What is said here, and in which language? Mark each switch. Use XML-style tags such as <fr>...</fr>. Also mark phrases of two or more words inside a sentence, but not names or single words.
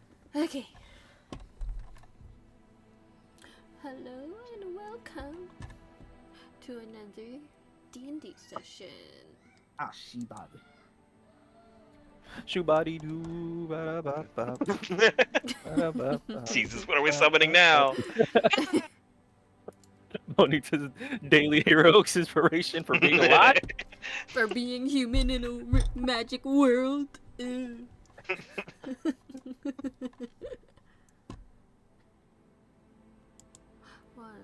<en>Okay. Hello and welcome to another D&D session. Ah, Shibari. Shoebody doo ba ba ba ba ba ba. Jesus, what are we summoning now? Bonita's daily heroics inspiration for being alive. For being human in a magic world. Wow.</en>